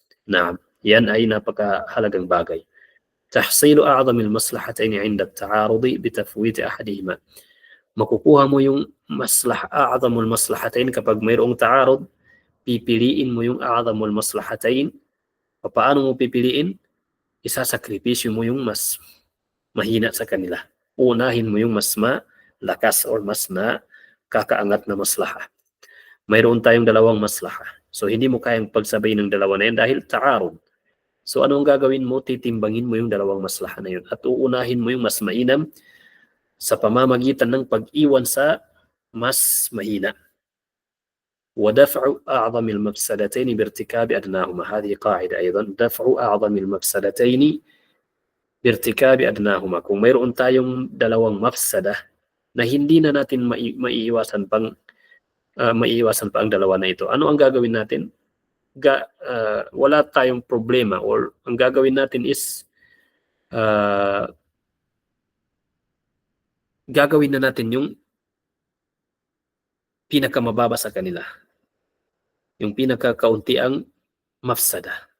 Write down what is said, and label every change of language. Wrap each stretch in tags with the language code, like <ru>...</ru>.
<ar>نعم،</ar> <tl>yan ay napakahalagang bagay.</tl> <ar>تحصيل أعظم المصلحتين عند التعارض بتفويت أحدهما.</ar> <tl>makukuha mo yung</tl> <ar>أعظم المصلحتين</ar> <tl>kapag mayroong ta'arud, pipiliin mo yung أعظم المصلحتين. Paano mo pipiliin? Isasakripisyo mo yung mas mahina sa kanila. Unahin mo yung mas malakas or mas kakaangat na maslaha. Mayroon tayong dalawang maslaha. So hindi mo kayang pagsabay ng dalawa na yan dahil ta'arud. So anong gagawin mo? Titimbangin mo yung dalawang maslaha na yun at uunahin mo yung mas mainam sa pamamagitan ng pag-iwan sa mas mahina.</tl> <ar>ودفع أعظم المفسدتين بارتكاب أدناهما. هذه قاعدة أيضا. دفع أعظم المفسدتين بارتكاب أدناهما.</ar> <tl>Kung mayroon tayong dalawang mafsada na hindi na natin maiiwasan pa ang dalawa na ito, ano ang gagawin natin? Wala tayong problema, or ang gagawin natin is gagawin na natin yung pinakamababa sa kanila, yung pinakakaunti ang mafsada.</tl>